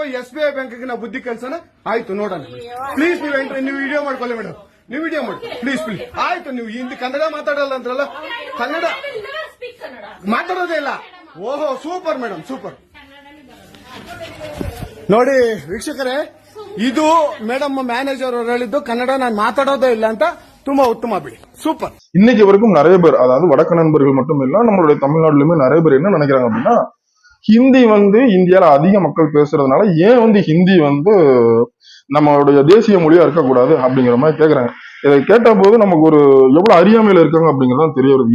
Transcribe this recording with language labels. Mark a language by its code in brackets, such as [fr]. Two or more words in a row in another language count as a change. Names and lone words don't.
[kn] SBI ಬ್ಯಾಂಕ್ಗೆ ನಾವು ಬುದ್ಧಿ ಕಲ್ಸೋಣ. ಆಯ್ತು ನೋಡೋಣ ಪ್ಲೀಸ್. ನೀವು ವಿಡಿಯೋ ಮಾಡ್ಕೊಳ್ಳಿ ಮೇಡಮ್, ನೀವು ವಿಡಿಯೋ ಮಾಡಿ ಪ್ಲೀಸ್ ಪ್ಲೀಸ್. ಆಯ್ತು, ನೀವು ಹಿಂದಿ ಕನ್ನಡ ಮಾತಾಡಲ್ಲ ಅಂದ್ರಲ್ಲ, ಕನ್ನಡ ಮಾತಾಡೋದೇ ಇಲ್ಲ. ಓಹೋ ಸೂಪರ್ ಮೇಡಮ್, ಸೂಪರ್. ನೋಡಿ ವೀಕ್ಷಕರೇ, ಇದು ಮೇಡಮ್ [ta] மேனேஜர் அவர் [kn] ಹೇಳಿದ್ದು ಕನ್ನಡ ನಾನ್ ಮಾತಾಡೋದೇ ಇಲ್ಲ ಅಂತ. ತುಂಬಾ ಉತ್ತಮ ಬಿಡಿ, [ta] சூப்பர். இன்னைக்கு வரைக்கும் நிறைய பேர், அதாவது வடக்கு நண்பர்கள் மட்டும் இல்ல, நம்மளுடைய தமிழ்நாட்டிலுமே நிறைய பேர் என்ன நினைக்கிறாங்க அப்படின்னா, ஹிந்தி வந்து இந்தியால அதிக மக்கள் பேசுறதுனால ஏன் வந்து ஹிந்தி வந்து நம்மளுடைய தேசிய மொழியா இருக்கக்கூடாது அப்படிங்கிற மாதிரி கேக்குறாங்க. இதை கேட்ட போது நமக்கு ஒரு எவ்வளவு அறியாமையில இருக்காங்க அப்படிங்கறதான் தெரிய வருது.